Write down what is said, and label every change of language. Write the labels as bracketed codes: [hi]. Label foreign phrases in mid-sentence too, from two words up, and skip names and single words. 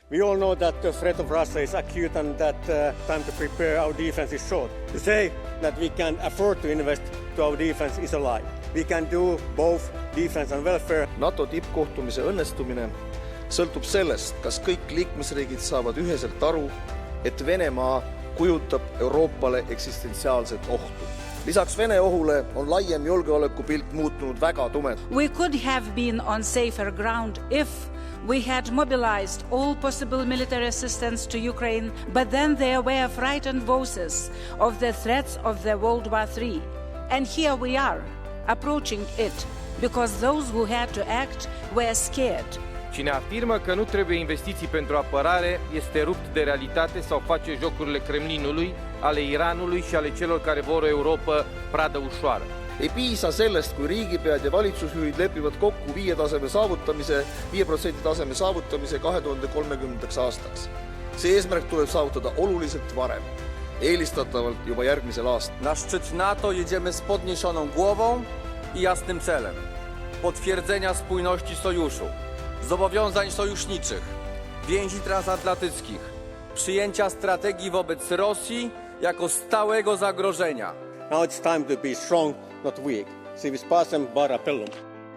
[en] We all know that the threat of Russia is acute and that time to prepare our defense is short. To say that we can afford to invest to our defense is a lie. We can do both defense and welfare. [et] NATO tippkohtumise õnnestumine sõltub sellest, kas kõik liikmesriigid saavad üheselt aru, et Venemaa kujutab Euroopale eksistentsiaalset ohtu. Lisaks Vene ohule on laiem julgeolekupilt muutunud väga tumed. [en] We could have been on safer ground if we had mobilized all possible military assistance to Ukraine, but then there were frightened voices of the threats of the World War III. And here we are, approaching it, because those who had to act were scared. [ro] Cine afirmă că nu trebuie investiții pentru apărare este rupt de realitate sau face jocurile Kremlinului, ale Iranului și ale celor care vor o Europă pradă ușoară. [et] Ei piisa sellest, kui riigipead ja valitsusjuhid lepivad kokku 5% taseme saavutamise 2030. aastaks. See eesmärk tuleb saavutada oluliselt varem, eelistatavalt juba järgmisel aastal. [pl] Na szczyt NATO jedziemy z podniesioną głową i jasnym celem potwierdzenia spójności sojuszu, zobowiązań sojuszniczych, więzi transatlantyckich, przyjęcia strategii wobec Rosji jako stałego zagrożenia. [en] Now it's time to be strong, not weak. [la] Civis pacem, bara appellum.